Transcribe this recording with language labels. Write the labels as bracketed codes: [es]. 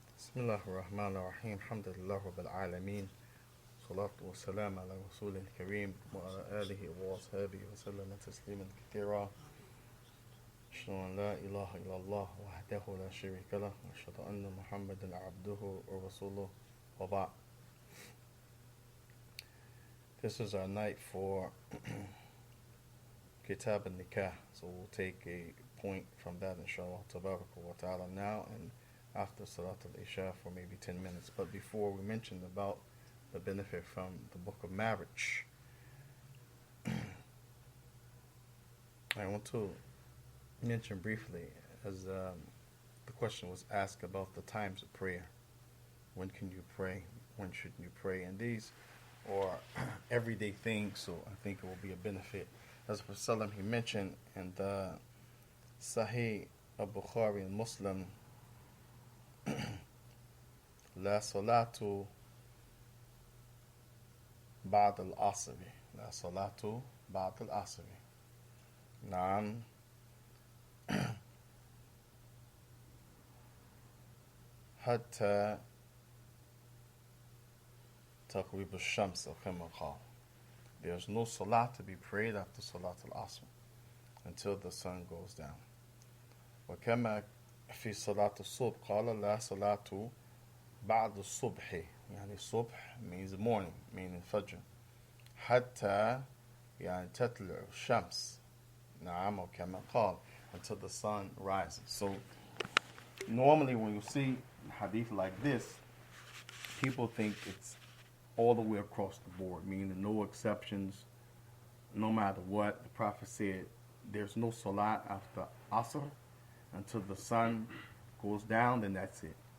[ar] بسم الله الرحمن الرحيم الحمد لله رب العالمين صلاة والسلام على رسول الكريم وعلى آله وأصحابه وسلم تسليما كثيرا أشهد أن لا إله إلا الله وحده لا شريك له وأشهد أن محمدا عبده ورسوله وبعد. [en] This is our night for Kitab al-Nikah, so we'll take a point from that [ar] inshallah tabaraka wa ta'ala [en] now and after Salat al-Isha for maybe 10 minutes. But before, we mentioned about the benefit from the book of marriage. I want to mention briefly, as the question was asked about the times of prayer. When can you pray? When should you pray? And these are everyday things, so I think it will be a benefit. As for Salam, he mentioned in the Sahih al-Bukhari and Muslim, [ar] لا صلاة بعد العصر لا صلاة بعد العصر نعم حتى تغرب الشمس كما قال. [en] There's no salah to be prayed after Salat al-Asr until the sun goes down. [ar] وكما في صلاة الصبح قال لا صلاة بعد الصبح يعني الصبح [en] means morning meaning [ar] فجر حتى يعني تطلع الشمس نعم وكما قال [en] until the sun rises. So normally when you see hadith like this, people think it's all the way across the board, meaning no exceptions, no matter what. The Prophet said there's no salat after Asr until the sun goes down, then that's it.